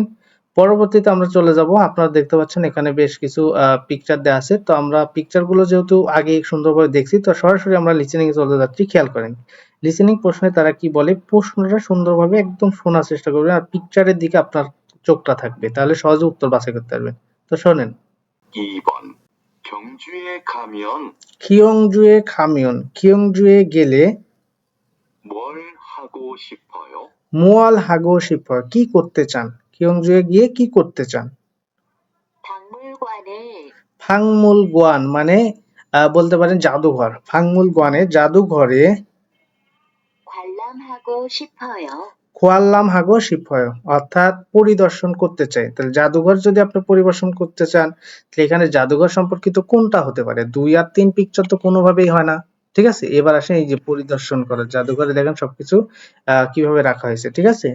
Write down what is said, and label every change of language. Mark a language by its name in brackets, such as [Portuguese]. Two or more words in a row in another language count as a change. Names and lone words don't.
[Bangla] পরবর্তীতে আমরা চলে যাব, আপনারা দেখতে পাচ্ছেন এখানে বেশ কিছু পিকচার দেওয়া আছে, তো আমরা পিকচার গুলো যেহেতু আগে সুন্দরভাবে দেখছি, তো সরাসরি আমরা লিসেনিং এ চলে যাচ্ছি। খেয়াল করেন লিসেনিং প্রশ্নে তারা কি বলে, প্রশ্নটা সুন্দরভাবে একদম শোনার চেষ্টা করবেন আর পিকচারের দিকে আপনার চোখটা থাকবে, তাহলে সহজে উত্তর বাছাই করতে পারবেন। তো শোনেন, [Korean] 2번 경주에 가면 [Bangla] খিয়ংজুয়ে গেলে [Korean] 뭘 하고 싶어요? 뭘 하고 싶어 [Bangla] কি করতে চান, খিয়ংজুয়ে গিয়ে কি করতে চান। [Korean] 박물관을 [Bangla] ফাংমুল গোয়ান মানে বলতে পারেন জাদুঘর, ফাংমুল গোয়ানে জাদুঘরে [Korean] 관람하고 싶어요. 관람하고 싶어요 [Bangla] অর্থাৎ পরিদর্শন করতে চাই, তাহলে জাদুঘর যদি আপনি পরিদর্শন করতে চান, তাহলে এখানে জাদুঘর সম্পর্কিত কোনটা হতে পারে, 2 আর 3 পিকচার তো কোনোভাবেই হয় না, ঠিক আছে। এবার আসেন এই যে পরিদর্শন করা, জাদুঘরে দেখেন সবকিছু কিভাবে রাখা হয়েছে, ঠিক আছে।